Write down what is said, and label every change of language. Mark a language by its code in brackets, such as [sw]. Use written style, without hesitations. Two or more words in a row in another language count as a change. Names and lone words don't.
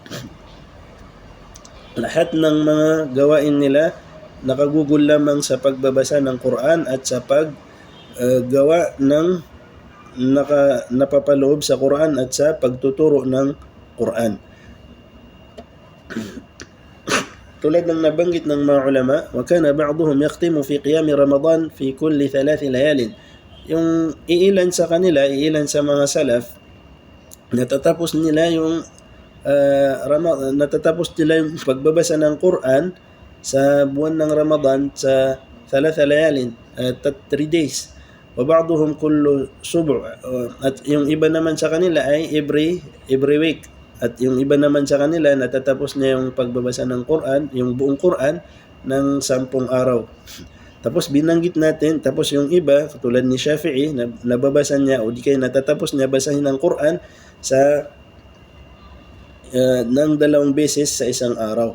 [tl] Lahat ng mga gawain nila nakagugol lamang sa pagbabasa ng Quran at sa paggawa ng napapaloob sa Quran at sa pagtuturo ng Quran. Tulad ng nabanggit ng mga ulama, [ar] wa kana ba'dhum yaqtimu fi qiyam Ramadan fi kulli 3 layalin. [tl] Yung iilan sa mga salaf, natatapos nila yung pagbabasa ng Quran sa buwan ng Ramadan sa 3 layalin, 3 days. [ar] Wa ba'dhum kullu sub', [tl] at yung iba naman sa kanila ay [en] every week. [tl] At yung iba naman sa kanila, natatapos niya yung pagbabasa ng Quran, yung buong Quran, ng 10 araw. Tapos binanggit natin, tapos yung iba, tulad ni Shafi'i, nababasa niya o di kaya natatapos niya basahin ng Quran sa ng 2 beses sa isang araw.